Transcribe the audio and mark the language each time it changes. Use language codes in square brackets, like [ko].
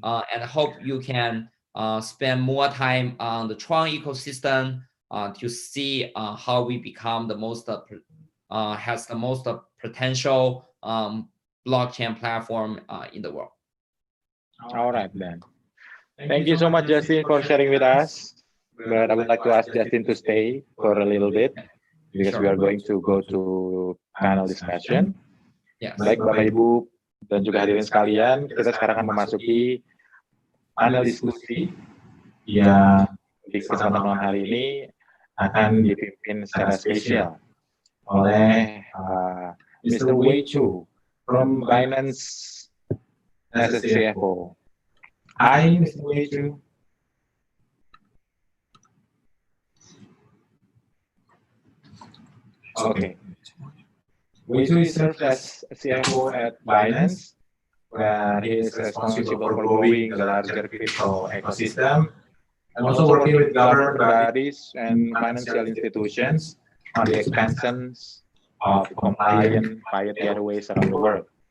[en] And I hope you can spend more time on the Tron ecosystem to see how we become the most has the most potential blockchain platform in the world. All right, then. Thank you so much, Justin, for sharing with us. But I would like to ask Justin to stay for a little bit because we are going to go to panel discussion. Yes. [id] Baik, Bapak Ibu dan juga hadirin sekalian, kita sekarang akan memasuki panel diskusi yang di kesempatan malam hari ini akan dipimpin secara spesial oleh Mr. [en] Wei Chu from Binance as a CFO. Hi, Mr. Wei Chu. Okay. Wei serves as CFO at Binance, where he is responsible for growing the larger crypto ecosystem and also working with government bodies and financial institutions on the expansions of compliant fiat gateways around the world.